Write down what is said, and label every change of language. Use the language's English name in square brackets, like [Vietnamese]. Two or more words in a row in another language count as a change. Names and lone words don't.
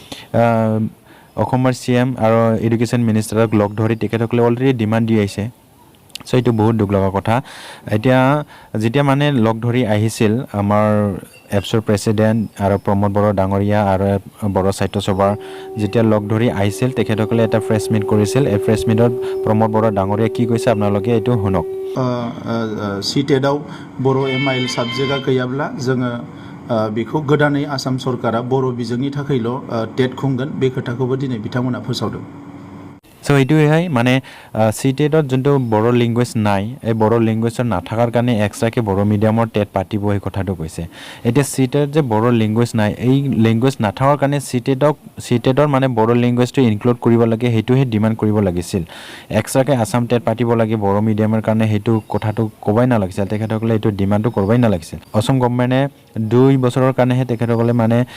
[Assamese] অসমৰ CM আৰু [English] education minister [Assamese] লগ ধৰি তেখেতসকলে অলৰেডি ডিমাণ্ড দি আহিছে চ' এইটো বহুত দুখ লগা কথা এতিয়া যেতিয়া মানে লগ ধৰি আহিছিল আমাৰ এপছৰ প্ৰেচিডেণ্ট আৰু প্ৰমোদ বড়ো ডাঙৰীয়া আৰু বড়ো সাহিত্য সভাৰ যেতিয়া লগ ধৰি আহিছিল তেখেতসকলে এটা [English] press meet [Assamese] কৰিছিল এই [English] press meet [Assamese] প্ৰমোদ বড়ো ডাঙৰীয়া কি কৈছে আপোনালোকে এইটো শুনক [Bodo] CTETआव बर' MIL साबजेक्टआ गैयाब्ला जोङो बेखौ गोदानै आसाम सरकारा बर' बिजोंनि थाखायल' टेट खुंगोन बे खोथाखौबो दिनै बिथांमोना फोसावदों [Assamese] চ' এইটোৱেই মানে CTETত যোনটো বড়ো লেংগুৱেজ নাই এই বড়ো লেংগুৱেজৰ নাথাকাৰ কাৰণে এক্সট্ৰাকৈ বড়ো মিডিয়ামৰ টেট পাতিব সেই কথাটো কৈছে এতিয়া CTET যে বড়ো লেংগুৱেজ নাই এই লেংগুৱেজ নাথাকাৰ কাৰণে CTETৰ মানে বড়ো [English] language include [Assamese] কৰিব লাগে সেইটোহে ডিমাণ্ড কৰিব লাগিছিল এক্সট্ৰাকৈ আসাম টেট পাতিব লাগে বড়ো মিডিয়ামৰ কাৰণে সেইটো কথাটো ক'বই নালাগিছিল তেখেতসকলে এইটো ডিমাণ্ডটো কৰিবই নালাগিছিল অসম গভৰ্ণমেণ্টে 2 বছৰৰ কাৰণেহে তেখেতসকলে মানে